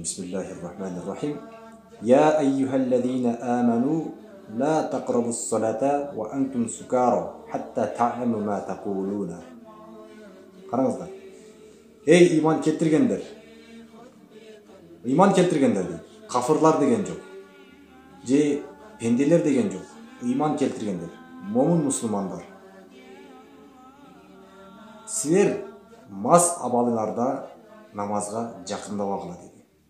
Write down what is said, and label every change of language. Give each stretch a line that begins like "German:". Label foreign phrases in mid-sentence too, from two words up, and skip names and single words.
Arabic: بسم الله الرحمن الرحيم. يا أيها الذين آمنوا لا تقربوا الصلاة وأنتم سكارى حتى تعلموا ما تقولون.
Kyrgyz: Караңыздар. Эй иман келтиргендер. Иман келтиргендер дейт. Кафырлар деген жок. Же пенделер деген жок. Иман келтиргендер. Момун мусулмандар. Силер мас абалыңарда намазга жакындабагыла деди.